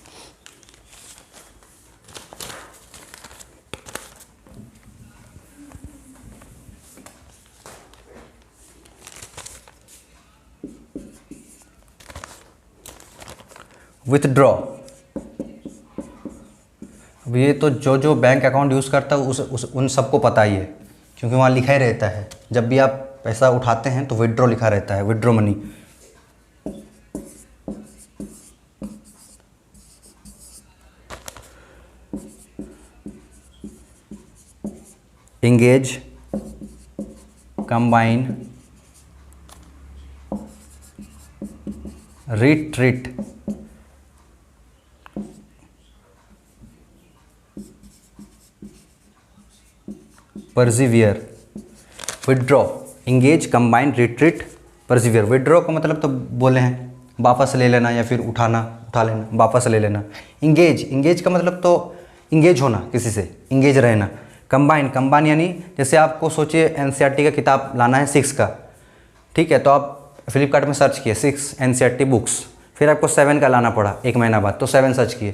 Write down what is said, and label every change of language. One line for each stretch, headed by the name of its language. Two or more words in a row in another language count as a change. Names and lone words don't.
Hindi: विथड्रॉ, अब ये तो जो जो
English: bank account use
Hindi: करता है उन सबको पता ही है, क्योंकि वहाँ लिखा ही रहता है। जब भी आप पैसा उठाते हैं तो विथड्रॉ लिखा रहता है,
English: withdraw money. engage, combine, retreat, persevere, withdraw, engage, combine, retreat, persevere।
Hindi: withdraw का मतलब तो बोले हैं वापस ले लेना या फिर उठाना, उठा लेना, वापस ले लेना। engage, engage का मतलब तो इंगेज होना, किसी से इंगेज रहना। कंबाइन, कंबाइन यानी जैसे आपको सोचिए एनसीईआरटी का किताब लाना है 6 का, ठीक है, तो आप फ्लिपकार्ट में सर्च किए 6 एनसीईआरटी बुक्स, फिर आपको 7 का लाना पड़ा 1 महीना बाद, तो 7 सर्च किए।